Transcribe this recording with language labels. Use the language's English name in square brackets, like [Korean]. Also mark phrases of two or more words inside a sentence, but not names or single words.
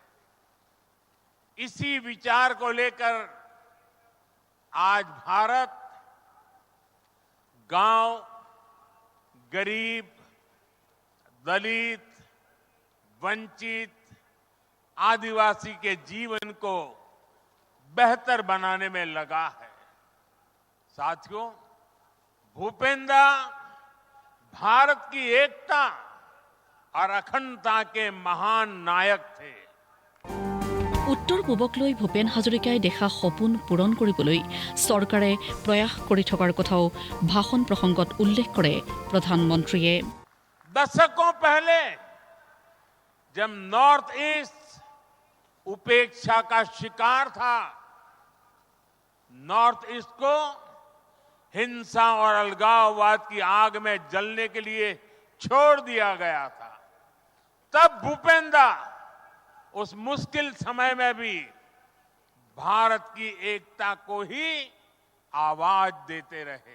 [Hindi] इसी विचार को लेकर आज भारत गांव, गरीब, दलित, वंचित, आदिवासी के जीवन को बेहतर बनाने में लगा है। साथियों, भूपेन दा भारत की एकता और अखंडता के महान नायक थे। [Assamese] উত্তৰ পূবক লৈ ভূপেন হাজৰিকাই দেখা সপোন পূৰণ কৰিবলৈ চৰকাৰে প্ৰয়াস কৰি থকাৰ কথাও ভাষণ প্ৰসংগত উল্লেখ কৰে প্ৰধানমন্ত্ৰীয়ে। [Hindi] दशकों पहले जब नॉर्थ ईस्ट उपेक्षा का शिकार था, नॉर्थ ईस्ट को हिंसा और अलगाववाद की आग में जलने के लिए छोड़ दिया गया था, तब भूपेन दा उस मुश्किल समय में भी भारत की एकता को ही आवाज देते रहे।